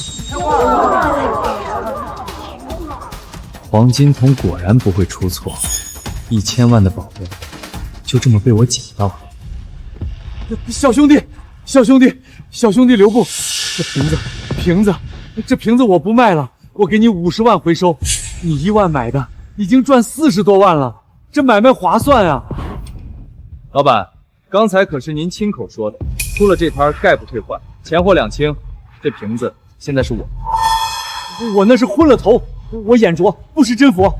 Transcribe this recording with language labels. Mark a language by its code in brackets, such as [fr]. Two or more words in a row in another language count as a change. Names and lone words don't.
[zh] 黄金桶果然不會出錯，1000萬的寶貝，就這麼被我撿到了。小兄弟留步！這瓶子我不賣了，我給你50萬回收。你1萬買的，已經賺40多萬了，這買賣划算啊！老闆，剛才可是您親口說的，出了這攤概不退換，錢貨兩清。這瓶子現在是我那是昏了頭，我眼拙，不識真佛。